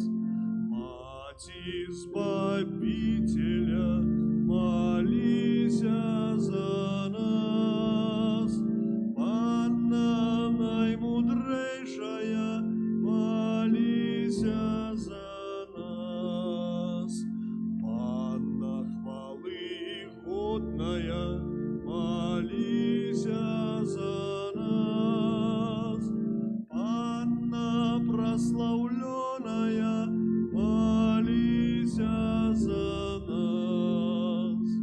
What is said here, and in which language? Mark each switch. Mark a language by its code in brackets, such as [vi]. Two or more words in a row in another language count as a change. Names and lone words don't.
[ru] Мати Избавителя, молися за нас. Панна наимудрейшая, молися за нас. Панна хвалы годная, молися за нас. Панна прославленная, молися за нас.